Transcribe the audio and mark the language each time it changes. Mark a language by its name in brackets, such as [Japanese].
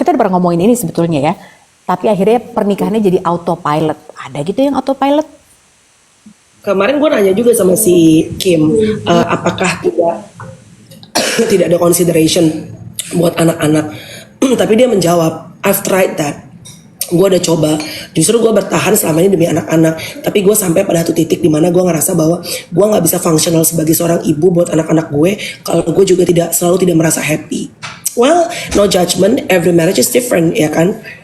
[Indonesian] Kita udah pernah ngomongin ini sebetulnya ya, tapi akhirnya pernikahannya jadi autopilot. Ada gitu yang autopilot? Kemarin gue nanya juga sama si Kim, apakah tidak tidak ada consideration buat anak-anak. Tapi dia menjawab, [English] I've tried that. [Indonesian] Gue udah coba, justru gue bertahan selama ini demi anak-anak. Tapi gue sampai pada satu titik di mana gue ngerasa bahwa gue nggak bisa fungsional sebagai seorang ibu buat anak-anak gue kalau gue juga selalu tidak merasa happy. [English] Well, no judgment, every marriage is different, [Indonesian] ya kan?